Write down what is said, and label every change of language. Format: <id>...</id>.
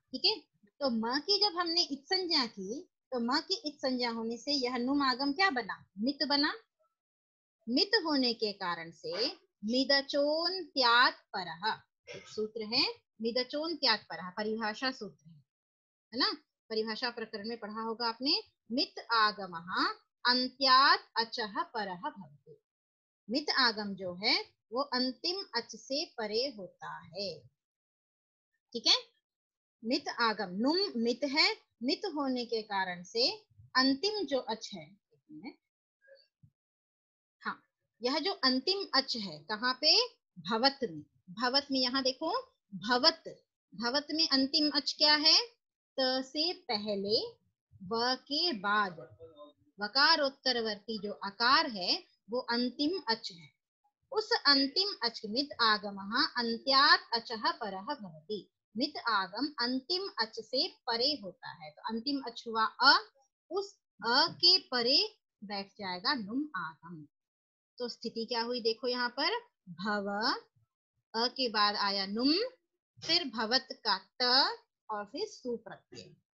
<hi>ठीक है, तो म की जब हमने इत संज्ञा की, तो म की इत संज्ञा होने से यह नुम आगम क्या बना, मित बना। मित होने के कारण से मिदचोन्त्यात् परः, एक सूत्र है मिदचोन्त्यात् परः, परिभाषा सूत्र है ना, परिभाषा प्रकरण में पढ़ा होगा आपने।</hi> <sa>मित आगमः अन्त्यात् अचः परः भवति।</sa> <hi>मित आगम जो है वो अंतिम अच से परे होता है। ठीक है, मित आगम, नुम मित है, मित होने के कारण से अंतिम जो अच है, हाँ, यह जो अंतिम अच है कहाँ पे, भवत में। भवत में यहाँ देखो, भवत, भवत में अंतिम अच क्या है, त से पहले व के बाद वकारोत्तरवर्ती जो अकार है वो अंतिम अच है। उस अंतिम अच</hi> <sa>मित आगमः अन्त्यात् अचः परः भवति।</sa> <hi>मित आगम अंतिम अच से परे होता है, तो अंतिम अच हुआ अ, उस अ के परे बैठ जाएगा नुम आगम। तो स्थिति क्या हुई देखो यहाँ पर, भव, अ के बाद आया नुम, फिर भवत का त और फिर सु प्रत्यय।</hi>